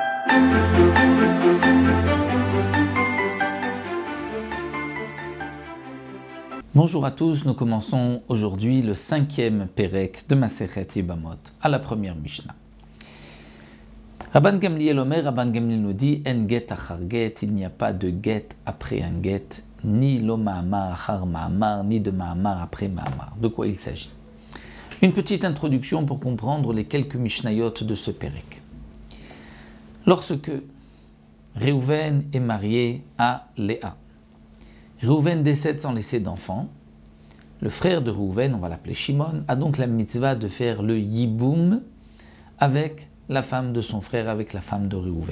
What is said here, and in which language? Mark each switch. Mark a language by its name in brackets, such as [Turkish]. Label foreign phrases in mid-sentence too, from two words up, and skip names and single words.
[French] Bonjour à tous, nous commençons aujourd'hui le 5e Pérek de Masechet Yebamot, à la première Mishnah. Rabban Gamliel Omer, Rabban Gamliel nous dit [Hebrew] אין גט אחר גט, [French] il n'y a pas de get après un get, ni [Hebrew] לא מאמר אחר מאמר, [French] ni de ma'amar après ma'amar. De quoi il s'agit? Une petite introduction pour comprendre les quelques Mishnayot de ce Pérek. Lorsque Réhouven est marié à Léa, Réhouven décède sans laisser d'enfant. Le frère de Réhouven, on va l'appeler Shimon, a donc la mitzvah de faire le yiboum avec la femme de son frère, avec la femme de Réhouven.